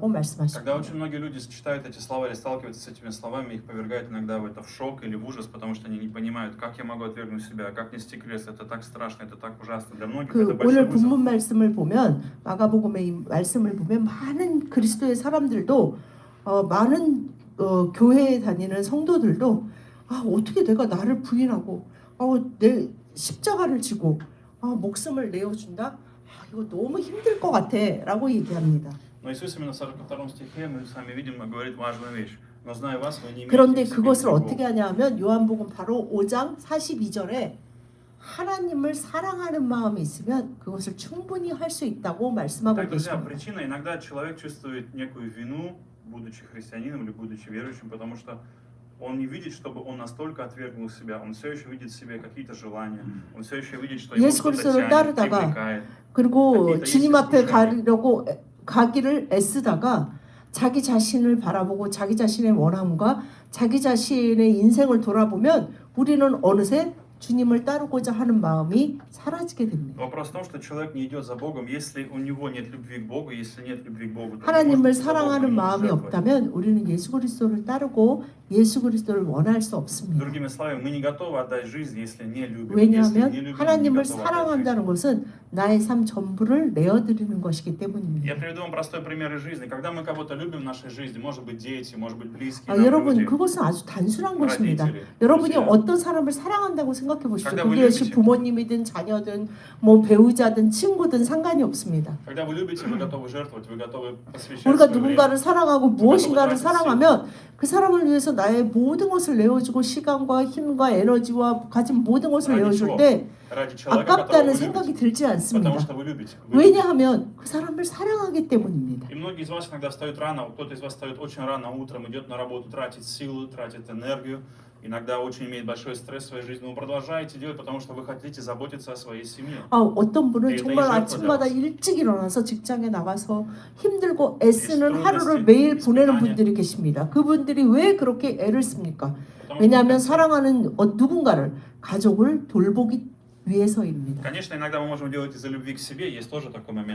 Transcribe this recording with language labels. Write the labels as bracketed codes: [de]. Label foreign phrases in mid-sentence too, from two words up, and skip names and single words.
[ru] Когда [ko] 말씀하십니다. [ru] очень многие люди читают эти слова или сталкиваются с этими словами, их повергает иногда в это в шок или в ужас, потому что они не понимают, как я могу отвергнуть себя, как нести крест. Это так страшно, это так ужасно. Для многих это большой [ko] 오늘 [ru] вызов. [ko] 본문 말씀을 보면 마가복음의 이 말씀을 보면 많은 그리스도의 사람들도 많은 교회에 다니는 성도들도 어떻게 내가 나를 부인하고 내 십자가를 지고 목숨을 내어준다? 이거 너무 힘들 것 같아 라고 얘기합니다. [ru] Но Иисус именно в 42 стихе, мы с вами видим, говорит важную вещь. Но зная вас, вы не имеете [ko] 그런데 [ru] в себе [ko] 그것을 [ru] ничего. [ko] 어떻게 하냐 하면 요한복음 바로 5장 42절에 하나님을 사랑하는 마음이 있으면 그것을 충분히 할 수 있다고 말씀하고 [ru] Так, друзья, [ko] 계십니다. [ru] причина, иногда человек чувствует некую вину, будучи христианином или будучи верующим, потому что он не видит, чтобы он настолько отвергнул себя. Он все еще видит в себе какие-то желания. Он все еще видит, что его [ko] 예수 [ru] кто-то [ko] 그리스도를 [ru] тянет, [ko] 따르다가 [ru] привлекает. [ko] 그리고 주님 앞에 있으시죠. 가기를 애쓰다가 자기 자신을 바라보고 자기 자신의 원함과 자기 자신의 인생을 돌아보면 우리는 어느새 주님을 따르고자 하는 마음이 사라지게 됩니다. [ru] Вопрос в том, что человек не идет за Богом, если у него нет любви к Богу, если нет любви к Богу, то он не [ko] 하나님을 [ru] может за Богом [ko] 사랑하는 [ru] не [ko] 마음이 [ru] жертвовать. [ko] 없다면 우리는 예수 그리스도를 따르고 예수 그리스도를 원할 수 없습니다. [ru] Другими словами, мы не готовы отдать жизнь, если не любим. Если [ko] 왜냐하면 [ru] не любим, мы не [ko] 하나님을 [ru] готовы отдать жизнь. [ko] 사랑한다는 것은 나의 삶 전부를 내어드리는 것이기 [ru] Я [ko] 때문입니다. [ru] приведу вам простой пример из жизни. Когда мы кого-то любим в нашей жизни, может быть дети, может быть близкие нам [ko] 여러분 [ru] люди, [ko] 그것은 아주 단순한 것입니다. [ru] родители, [ko] 여러분이 [ru] друзья. [ko] 어떤 사람을 사랑한다고 생각해 보십시오. [ru] когда [ko] 그게 [ru] вы [ko] 역시 [ru] любите. [ko] 부모님이든 자녀든 뭐 배우자든 친구든 상관이 없습니다. [ru] Когда вы любите, вы готовы жертвовать, вы готовы посвящать [ko] 우리가 [ru] свое время. [ko] 누군가를 사랑하고 무엇인가를 사랑하면 그 사람을 위해서 나의 모든 것을 내어주고 시간과 힘과 에너지와 가진 모든 것을 아니, 내어줄 좋아. 때 [ru] Ради человека, которого [ko] 아깝다는 [ru] вы [ko] 생각이 [ru] любите. [ko] 들지 않습니다. [ru] Потому что вы любите. Вы любите. [ko] 왜냐하면 그 사람을 사랑하기 때문입니다. [ru] И многие из вас иногда встают рано, кто-то из вас встает очень рано утром, идет на работу, тратит силы, тратит энергию, иногда очень имеет большой стресс в своей жизни, но вы продолжаете делать, потому что вы хотите заботиться о своей семье. [ko] 어떤 분은 네, 정말 네, 아침마다 네. 일찍 일어나서 직장에 나가서 힘들고 애쓰는 네, 하루를 스트레스, 매일 보내는 스트레스. 분들이 계십니다. 그분들이 왜 그렇게 애를 씁니까? [ru] Потому [ko] 왜냐하면 [ru] что, [ko] 사랑하는 누군가를 가족을 돌보기 위해서입니다. [ru] конечно, иногда мы можем делать из-за любви к себе, есть тоже такой момент.